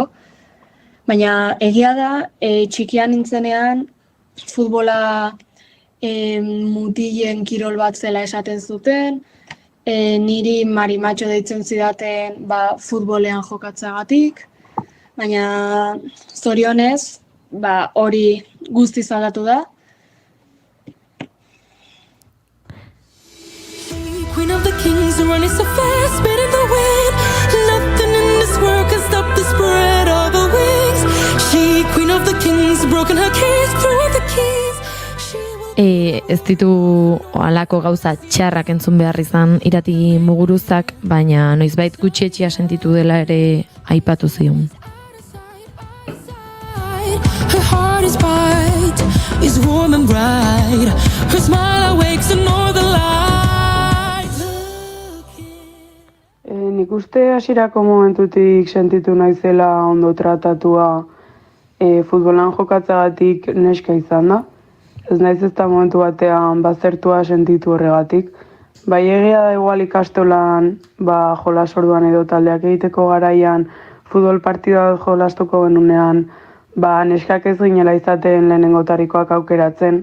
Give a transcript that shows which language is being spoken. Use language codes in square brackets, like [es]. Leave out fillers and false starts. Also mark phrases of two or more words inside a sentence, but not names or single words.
[eu] Baina egia da, txikian nintzenean, futbola mutilen kirol bat zela esaten zuten, niri marimatxo deitzen zidaten futbolean jokatzagatik, baina zorionez, hori guztiz aldatu da. [en] Queen of the kings running so fast, spinning the wind. Nothing in this world can stop the spread of her wings. She, queen of the kings, broken her cage, threw the keys. [eu] Ez ditu halako gauza txarrak entzun behar izan Irati Muguruzak, baina noizbait gutxietxea sentitu dela ere aipatu zion. [en] Her heart is bright, is warm and bright. Her smile awakes the northern light. [eu] Nik uste hasierako momentutik sentitu naizela ondo tratatua futbolan jokatzagatik neska izan da. Ez naiz ez da momentu batean bazertua sentitu horregatik. Bai egia da igual ikastolan jolas orduan edo taldeak egiteko garaian futbol partida jolastuko genunean neskak ez ginela izaten lehenengotarikoak aukeratzen.